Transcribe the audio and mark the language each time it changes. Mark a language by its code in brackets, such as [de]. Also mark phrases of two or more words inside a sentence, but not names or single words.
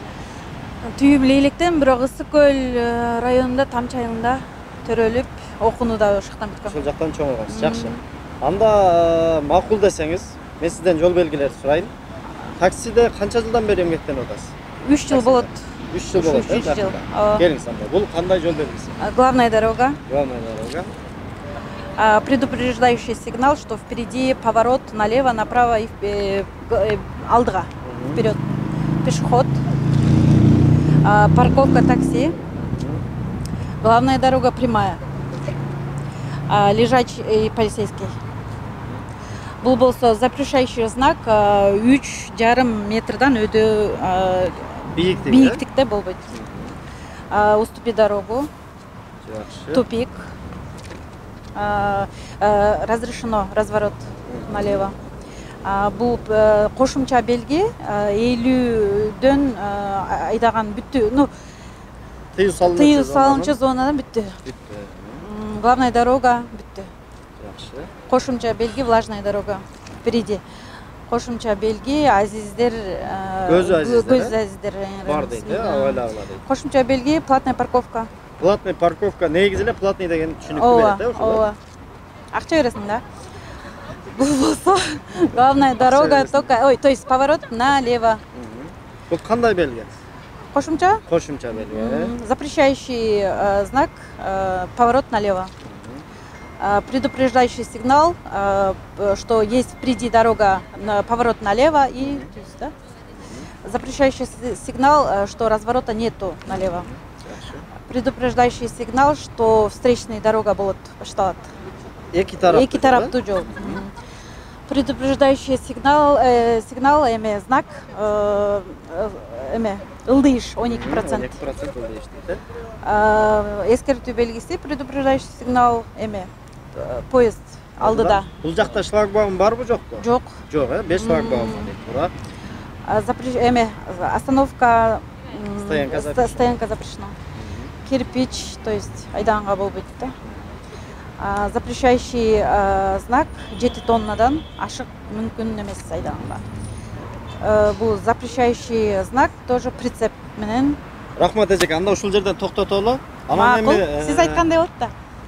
[ky] Түйүп Лейлектен, бирок Ысык көл районунда, Тамчы айылында төрөлүп, окууну да ошол жактан бүткөм. Ошол жактан чоңойгонсуз. Жакшы. Анда макул десеңиз, мен сизден жол белгилерди сурайын. Таксиде канча жылдан бери эмгектенип атасыз? 3 жыл болот. 3 жыл болот. 3 жыл. Келиңиз анда. Бул кандай жол белгиси? [ru] Главная дорога. Главная дорога. Предупреждающий сигнал, что впереди поворот налево, направо и алдыга, вперед. Пешеход. Парковка такси. Главная дорога прямая. Лежачий полицейский. [ky] Бул болсо [ru] запрещающий знак [ky] 3,5 метрдан өдө бийиктикте болбойт. [ru] Уступи дорогу. [ky] Жакшы. [ru] Тупик. Разрешено разворот налево. [ky] Бул кошумча белги 50дөн айдаган бүттү. Ну, тыюу салынча зонадан бүттү. [ru] Главная дорога [ky] бүттү. Жакшы. Кошумча белги [ru] влажная дорога впереди. [ky] Кошумча белги азиздер көз азиздер бар дейт, ойлогула дейт. Кошумча белги [ru] платная парковка. Платный парковка [ky] негизи эле платный деген түшүнүктүү берет, ошо. Ооба. Акча бересиң да. Бул болсо [ru] главная дорога только, то есть поворот налево. [ky] Бул кандай белги? Кошумча? Кошумча белги. [ru] Запрещающий знак поворот налево. Предупреждающий сигнал, что есть впереди дорога, поворот налево и да? Запрещающий сигнал, что разворота нету налево. Предупреждающий сигнал, что встречная дорога [ky] болот башталат. Эки тараптуу жол. [ru] Предупреждающий сигнал, знак, ылдыйыш 12%. [ky] 12% ылдыйыш дейт. Эскертүү белгиси, [ru] предупреждающий сигнал, поезд [ky] алдыда. Бул жакта шлагбаум барбы жокпу? Жок. Жок, 5 шлагбаум дейт, туура. [ru] Остановка, стоянка запрещена. Кирпич, то есть [ky] айданга болбойт да. [ru] Запрещающий знак [ky] 7 тоннадан ашык мүмкүн эмес айдаганга. Бул [ru] запрещающий знак тоже [ky] прицеп менен. Рахмат эжеке, анда ушул жерден токтотолу. Анан сиз айткандай болот да.